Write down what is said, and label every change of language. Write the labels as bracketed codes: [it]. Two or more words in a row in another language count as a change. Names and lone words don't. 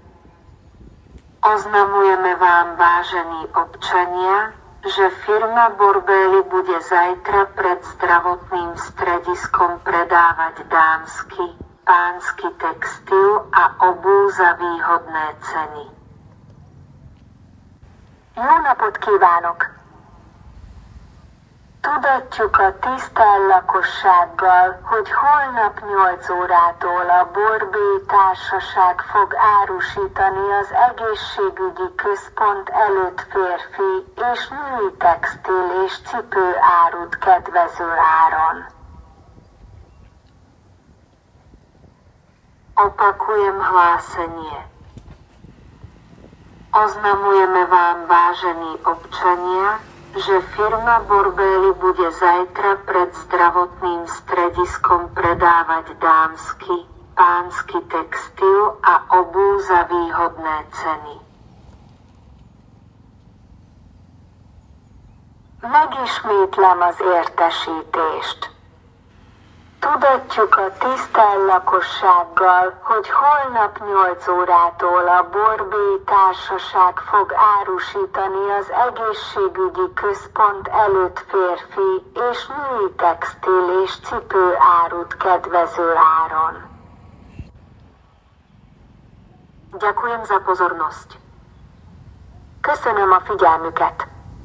[sk] Oznamujeme vám, vážení občania, že firma Borbély bude zajtra pred zdravotným strediskom predávať dámsky, pánsky textil a obuv za výhodné ceny. [hu] Jó napot kívánok! Tudatjuk a tisztelt lakossággal, hogy holnap 8 órától a Borbély Társaság fog árusítani az egészségügyi központ előtt férfi és női textil és cipőárut kedvező áron. [sk] Opakujem hlásenie. Oznamujeme vám, vážení občania, že firma Borbély bude zajtra pred zdravotným strediskom predávať dámsky, pánsky textil a obuv za výhodné ceny. [hu] Megismétlem az értesítést. Tudatjuk a tisztelt lakossággal, hogy holnap 8 órától a Borbély Társaság fog árusítani az egészségügyi központ előtt férfi és női textil és cipőárut kedvező áron. [sk] Ďakujem za pozornosť. [hu] Köszönöm a figyelmüket!